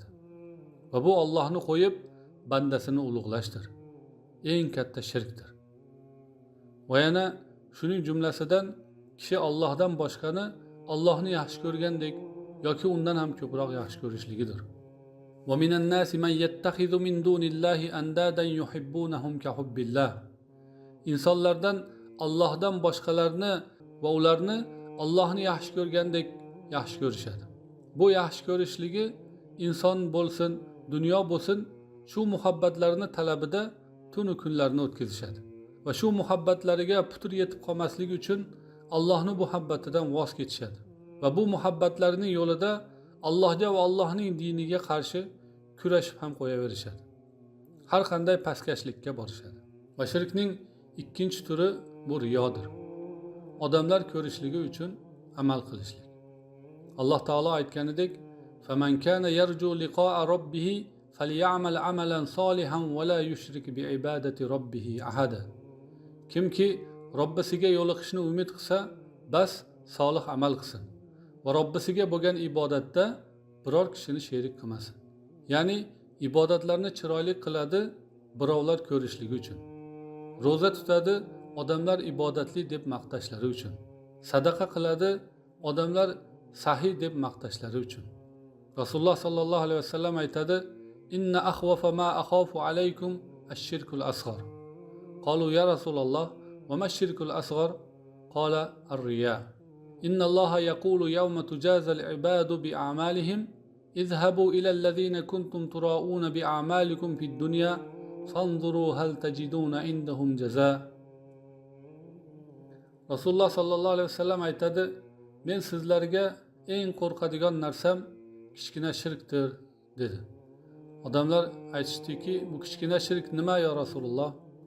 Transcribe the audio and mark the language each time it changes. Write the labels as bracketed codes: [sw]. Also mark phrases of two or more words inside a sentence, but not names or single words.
[uz] Va bu Allohni qo'yib bandasini ulug'lashdir. Eng katta shirkdir. Va yana shuning jumlasidan kishi Allohdan boshqani Allohni yaxshi ko'rgandek yoki undan ham ko'proq yaxshi ko'rishligidir. [ar] ومن الناس من يتخذ من دون الله أندادا يحبونهم كحب الله. [uz] Insonlardan Allohdan boshqalarni va ularni Allohni yaxshi ko'rgandek yaxshi ko'rishadi. Bu yaxshi ko'rishligi inson bo'lsin, dunyo bo'lsin, shu muhabbatlarini talabida tunu kunlarni o'tkazishadi. Va shu muhabbatlariga putur yetib qolmasligi uchun Allohning muhabbatidan voz kechishadi. Va bu muhabbatlarining yo'lida Allohga va Allohning diniga qarshi kurashib ham qo'yaverishadi. Har qanday pastkashlikka borishadi. Va shirkning ikkinchi turi bu riyodir. Odamlar ko'rishligi uchun amal qilishlik. Alloh taolo aytganidek: [ar] "فمن كان يرجو لقاء ربه فليعمل عملا صالحا ولا يشرك بعبادة ربه أحدا." [uz] Kimki Robbisiga yo'liqishni umid qilsa, bas solih amal qilsin va Robbisiga bo'lgan ibodatda biror kishini sherik qilmasin. Ya'ni ibodatlarni chiroyli qiladi birovlar ko'rishligi uchun. Roza tutadi odamlar ibodatli deb maqtashlari uchun. Sadaqa qiladi odamlar sahiy deb maqtashlari uchun. Rasululloh [ar] صلى الله عليه وسلم [uz] aytadi: [ar] "إن أخوف ما أخاف عليكم الشرك الأصغر." قالوا يا رسول الله وما الشرك الأصغر?" قال الرياء. إن الله يقول يوم تجزى العباد بأعمالهم اذهبوا إلى الذين كنتم تراءون بأعمالكم في الدنيا فانظروا هل تجدون عندهم جزاء. [uz] Rasululloh [ar] صلى الله عليه وسلم [uz] aytadi: "Men sizlarga eng qo'rqadigan narsam kichkina shirkdir" dedi. Odamlar aytishdiki, "Bu kichkina shirk nima [ar] يا رسول الله?"